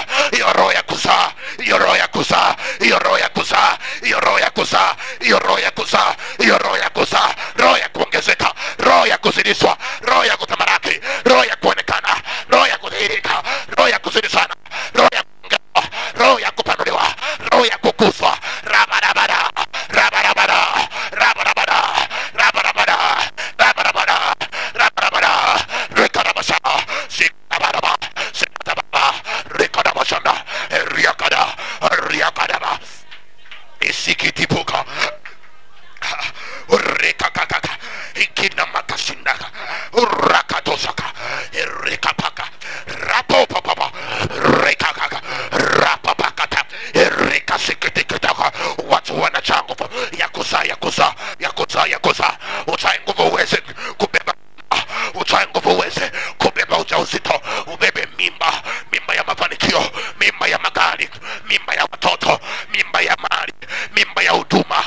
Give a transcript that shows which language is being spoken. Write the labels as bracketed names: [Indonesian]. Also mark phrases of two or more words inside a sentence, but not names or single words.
[Swahili] Hiyo roho ya kuzaa, hiyo roho ya kuzaa, hiyo roho ya kuzaa, hiyo roho ya kuzaa, hiyo roho ya kuzaa, hiyo roho ya kuzaa, roho ya kuongezeka, roho ya kuzidishwa, roho ya kutamaraki, roho ya kuonekana, roho ya kudhihirika, roho ya kuzidi sana, roho ya kuongezwa, roho ya kupanuliwa, roho ya kukuzwa. Rabarabara, rabarabara, rabarabara, rabarabara, rabarabara, rabarabara, rekarabasha, sikabaraba, sikabaraba, rekarabashanda, riakada, riakadaba, isikitipuka, rekakaka, ikinamakashindaka, urakatosaka, rekapaka, rapopapapa, rekakaka, rapapakata, rekasikitikitaka. Watu wanajaa nguvu ya kuzaa, ya kuzaa, ya kuzaa, ya kuzaa. Uzae nguvu uweze kubeba, uzae nguvu uweze kubeba ujauzito, ubebe mimba, mimba ya mafanikio, mimba ya magari, mimba ya watoto, mimba ya mali, mimba ya huduma.